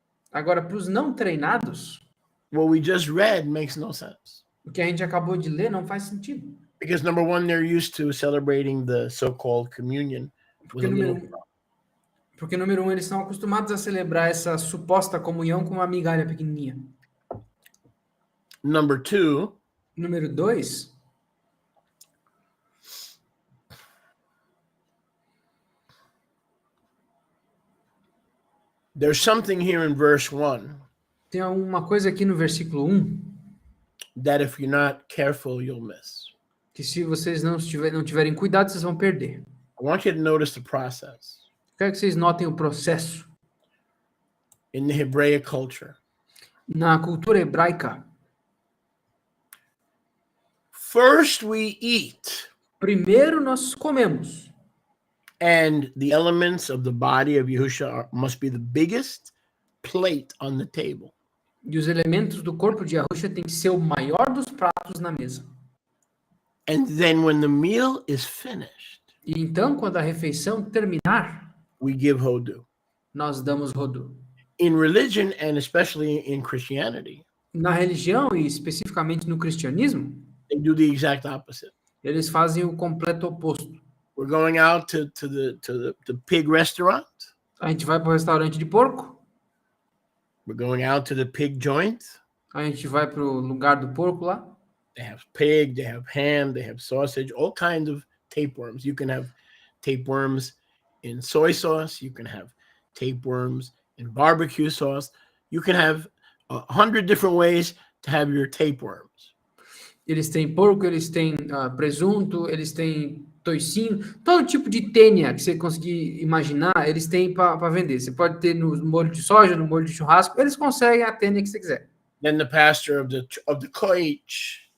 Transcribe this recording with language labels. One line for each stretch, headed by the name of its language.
Portuguese: Agora, para os não treinados,
English: what we just read makes no sense.
Portuguese: o que a gente acabou de ler não faz sentido.
English: Because number one, they're used to celebrating the so-called communion with a little.
Portuguese: Porque, número um, eles estão acostumados a celebrar essa suposta comunhão com uma migalha pequenininha.
English: Number two,
Portuguese: Número dois,
English: there's something here in verse 1
Portuguese: tem uma coisa aqui no versículo 1,
English: that if you're not careful, you'll miss.
Portuguese: que se vocês não tiverem cuidado, vocês vão perder.
English: I want you to notice the process.
Portuguese: Quero que vocês notem o processo.
English: In the Hebraic culture,
Portuguese: Na cultura hebraica,
English: first we eat,
Portuguese: primeiro nós comemos.
English: and the elements of the body of Yahusha must be the biggest plate on the table.
Portuguese: E os elementos do corpo de Yahusha tem que ser o maior dos pratos na mesa.
English: And then when the meal is finished,
Portuguese: E então, quando a refeição terminar,
English: we give hodu.
Portuguese: nós damos rodu.
English: In religion, and especially in Christianity,
Portuguese: Na religião, e especificamente no cristianismo,
English: they do the exact opposite.
Portuguese: eles fazem o completo oposto.
English: We're going out to the pig restaurant.
Portuguese: A gente vai para o restaurante de porco,
English: We're going out to the pig joint.
Portuguese: a gente vai para o lugar do porco lá.
English: They have pig, they have ham, they have sausage, all kinds of tapeworms. You can have tapeworms in soy sauce. You can have tapeworms in barbecue sauce. You can have 100 different ways to have your tapeworms.
Portuguese: Eles têm porco, eles têm presunto, eles têm toicinho, todo tipo de tênia que você conseguir imaginar, eles têm para vender. Você pode ter no molho de soja, no molho de churrasco, eles conseguem a tênia que você quiser.
English: Then the pastor of the koich